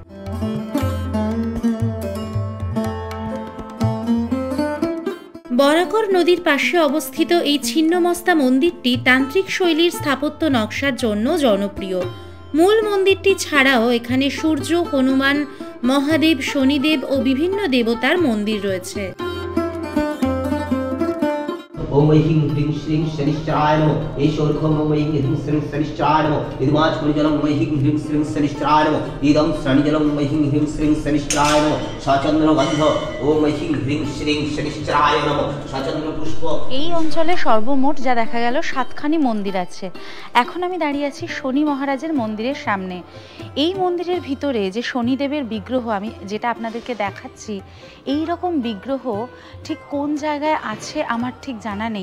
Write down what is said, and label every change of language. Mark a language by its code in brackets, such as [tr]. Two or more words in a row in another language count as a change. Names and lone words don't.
[bn] বরাকর নদীর পাশে অবস্থিত এই ছিন্নমস্তা মন্দিরটি তান্ত্রিক শৈলীর স্থাপত্য নকশার জন্য জনপ্রিয়। মূল মন্দিরটি ছাড়াও এখানে সূর্য, হনুমান, মহাদেব, শনিদেব ও বিভিন্ন দেবতার মন্দির রয়েছে। [sa] ओम ऐं ह्रीं श्रीं शनिश्चराय नमः ईश्वरखं ओम ऐं ह्रीं श्रीं शनिश्चराय नमः इदमाचमणिजलं ओम ऐं ह्रीं श्रीं शनिश्चराय नमः इदं शनिजलं ओम ऐं ह्रीं श्रीं शनिश्चराय नमः सचन्द्रगन्ध ओम ऐं ह्रीं श्रीं शनिश्चराय नमः सचन्द्रपुष्प। [bn] এই অঞ্চলে সর্বমোট যা দেখা গেল 7খানি মন্দির আছে। এখন আমি দাঁড়িয়ে আছি শনি মহারাজের মন্দিরের সামনে। এই মন্দিরের ভিতরে যে শনিদেবের বিগ্রহ আমি যেটা আপনাদেরকে দেখাচ্ছি, এই রকম বিগ্রহ ঠিক কোন জায়গায় আছে আমার ঠিক জানা নেই।